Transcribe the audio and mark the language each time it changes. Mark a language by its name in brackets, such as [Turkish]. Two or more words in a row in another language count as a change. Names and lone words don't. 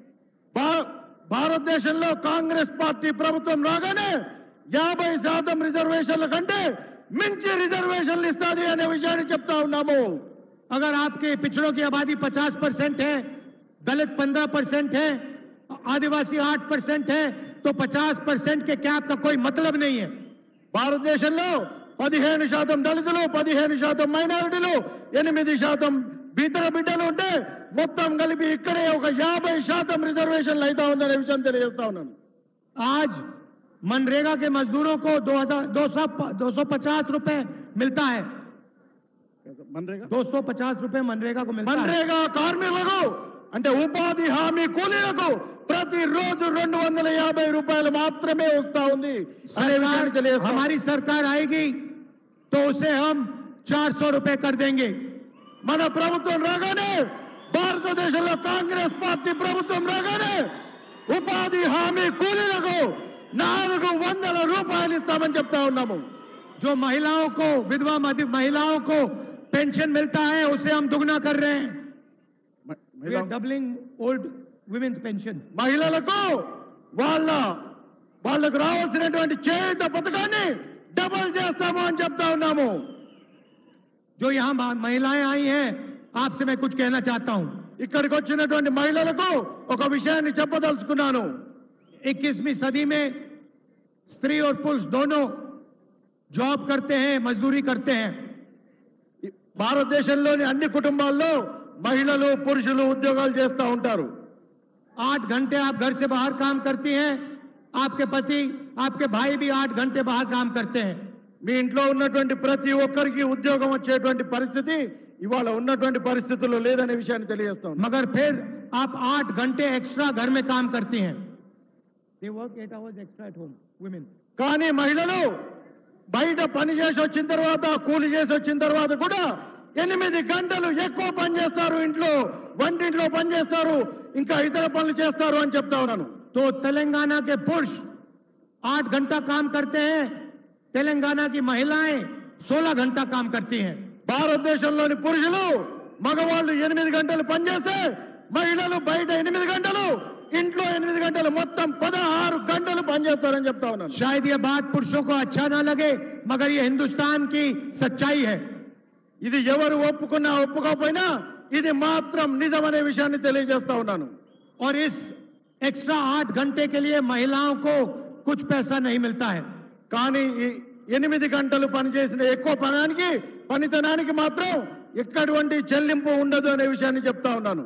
[Telugu] భారతదేశంలో కాంగ్రెస్ పార్టీ ప్రభుత్వం రాగానే 50% రిజర్వేషన్ల కంటే మించి రిజర్వేషన్లు ఇస్తాది అనే విషయాన్ని చెప్తా ఉన్నాము। [Hindi] अगर आपके पिछड़ों की आबादी 50% है, दलित 15% है, आदिवासी 8% है, तो 50% के कैप का कोई मतलब नहीं है। [Telugu] భారతదేశంలో 15% దళితులు, 15% మైనారిటీలు, 8% ఇతర బిడ్డలు ఉంటే మొత్తం కలిపి ఇక్కడే ఒక 50% రిజర్వేషన్లు అయితే ఉందనే విషయం తెలియజేస్తా ఉన్నాను। [Hindi] आज मनरेगा के मजदूरों को 250 रुपए मिलता है। 250 रुपए मनरेगा को मिलता है। [Telugu] मनरेगा కార్మికులకు అంటే ఉపాధి హామీ కూలీలకు ప్రతిరోజు 250 రూపాయలు మాత్రమే వస్తా ఉంది అనే విషయాన్ని తెలియజేస్తా। [Hindi] हमारी सरकार आएगी तो उसे हम 400 रुपए कर देंगे। [Telugu] మన ప్రభుత్వం రాగానే, భారతదేశంలో కాంగ్రెస్ పార్టీ ప్రభుత్వం రాగానే ఉపాధి హామీ కూలీలకు 400 రూపాయలు ఇస్తామని చెప్తా ఉన్నాము। [Hindi] जो महिलाओं को, विधवा महिलाओं को पेंशन मिलता है, उसे हम दुगना कर रहे हैं। [English] We are doubling old women's pension. [Telugu] మహిళలకు వాళ్ళకు రావాల్సినటువంటి చేయూత పథకాన్ని డబుల్ చేస్తాము అని చెప్తా ఉన్నాము। [Hindi] जो यहाँ महिलाएं आई हैं, आपसे मैं कुछ कहना चाहता हूं। [Telugu] ఇక్కడికి వచ్చినటువంటి మహిళలకు ఒక విషయాన్ని చెప్పదలుచుకున్నాను। [Hindi] 21वीं सदी में स्त्री और पुरुष दोनों जॉब करते हैं, मजदूरी करते हैं। [Telugu] భారతదేశంలోని అన్ని కుటుంబాల్లో మహిళలు, పురుషులు ఉద్యోగాలు చేస్తూ ఉంటారు। [Hindi] 8 घंटे आप घर से बाहर काम करती हैं, आपके पति, आपके भाई भी 8 घंटे बाहर काम करते हैं। [Telugu] మీ ఇంట్లో ఉన్నటువంటి ప్రతి ఒక్కరికి ఉద్యోగం వచ్చేటువంటి పరిస్థితి ఇవాళ ఉన్నటువంటి పరిస్థితుల్లో లేదనే విషయాన్ని తెలియజేస్తాం। [Hindi] मगर फिर आप 8 घंटे एक्स्ट्रा घर में काम करती हैं। [English] They work 8 hours extra at home, women. [Telugu] కానీ మహిళలు బయట పని చేసి వచ్చిన తర్వాత, కూలి చేసి వచ్చిన తర్వాత కూడా 8 గంటలు ఎక్కువ పని చేస్తారు। ఇంట్లో వంటింట్లో పని చేస్తారు, ఇంకా ఇతర పనులు చేస్తారు అని చెప్తా ఉన్నాను। [Hindi] तो तेलंगाना के पुरुष 8 घंटा काम करते हैं, तेलंगाना की महिलाएं 16 घंटा काम करती हैं। [Telugu] భారతదేశంలోని పురుషులు, మగవాళ్ళు 8 గంటలు పనిచేస్తే మహిళలు బయట 8 గంటలు, ఇంట్లో 8 గంటలు, మొత్తం 16 గంటలు పనిచేస్తారని చెప్తా ఉన్నాను। [Hindi] शायद ये बात पुरुषों को अच्छा ना लगे, मगर ये हिंदुस्तान की सच्चाई है। [Telugu] ఇది ఎవరు ఒప్పుకున్నా ఒప్పుకోకపోయినా ఇది మాత్రం నిజమనే విషయాన్ని తెలియజేస్తా ఉన్నాను। [Hindi] और इस एक्स्ट्रा 8 घंटे के लिए महिलाओं को कुछ पैसा नहीं मिलता है। [Telugu] కానీ ఈ 8 గంటలు పనిచేసిన ఎక్కువ పనితనానికి మాత్రం ఎక్కడవంటి చెల్లింపు ఉండదు అనే విషయాన్ని చెప్తా ఉన్నాను.